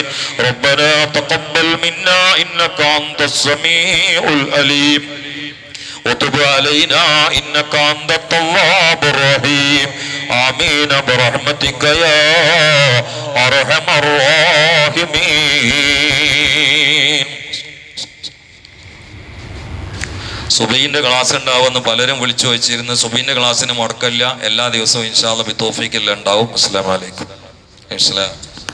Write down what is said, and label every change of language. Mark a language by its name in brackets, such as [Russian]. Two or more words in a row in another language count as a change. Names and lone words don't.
[Arabic] ربنا تقبل منا إنك أنت السميع العليم وتب علينا إنك أنت التواب الرحيم. آمين برحمتك يا أرحم الراحمين. [Malayalam] സുബൈന്റെ ക്ലാസ് ഉണ്ടാവുമെന്ന് പലരും വിളിച്ചു വെച്ചിരുന്നു. സുബൈന്റെ ക്ലാസ്സിന് മുടക്കമില്ല, എല്ലാ ദിവസവും [Arabic] إن شاء الله [Malayalam] ബിത്തൗഫീഖിൽ ഉണ്ടാവും. [Arabic] السلام عليكم.